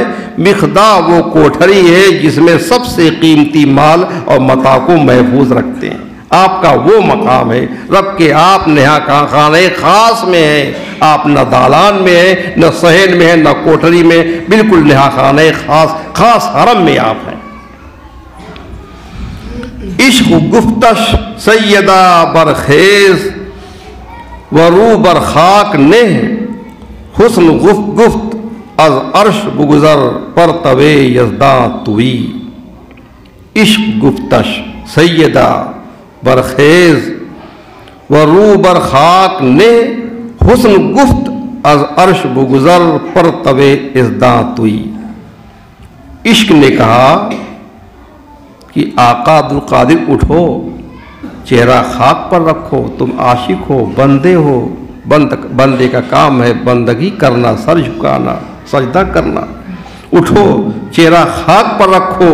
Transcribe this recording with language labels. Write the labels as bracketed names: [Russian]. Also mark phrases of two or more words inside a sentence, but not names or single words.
[Urdu] مخدا وہ کوٹھری ہے جس میں سب سے قیمتی مال اور متاع کو محفوظ رکھتے ہیں۔ آپ کا وہ مقام ہے رب کے، آپ نہا خانہ خاص میں ہیں، آپ نہ دالان میں ہیں، نہ صحن میں ہیں، نہ کوٹھری میں، بالکل نہا خانہ خاص حرم میں آپ ہیں۔ [Persian] عشق گفتش سیدہ برخیز ورو برخاک نے، حسن گفت از عرش بگذر پر طوے یزداں توی۔ عشق گفتش سیدہ برخیز ورو برخاک نے، حسن گفت از عرش بگذر پر طوے یزداں توی۔ [Urdu] عشق نے کہا کہ آقا عبدالقادر اٹھو، چہرہ خاک پر رکھو، تم عاشق ہو، بندے ہو، بندے کا کام ہے بندگی کرنا، سر جھکانا، سجدہ کرنا، اٹھو چہرہ خاک پر رکھو۔